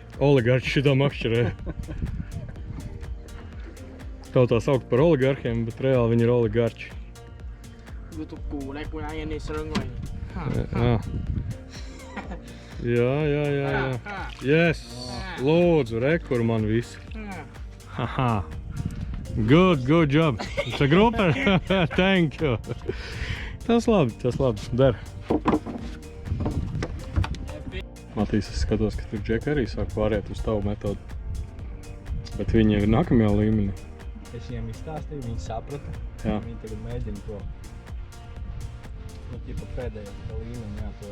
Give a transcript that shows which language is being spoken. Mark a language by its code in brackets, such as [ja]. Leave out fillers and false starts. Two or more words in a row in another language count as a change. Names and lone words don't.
[lv] Oligarči šitā makšķerē. Tautā saukt par oligarhiem, bet reāli viņi ir oligarči. Jā. Yes! Lūdzu, re, kur man visi. [en] Haha. Good job. It's a grouper. Thank you. [lv] Tas labi, der. Matīs, es skatos, ka tur džeki arī sāk pāriet uz tavu metodu. Bet viņi ir nākamajā līmenī. Es viņiem izstāstīju, viņi saprata. Jā. Viņi tagad mēģina to. Nu, ķipa pēdējā līmeni, jā, to.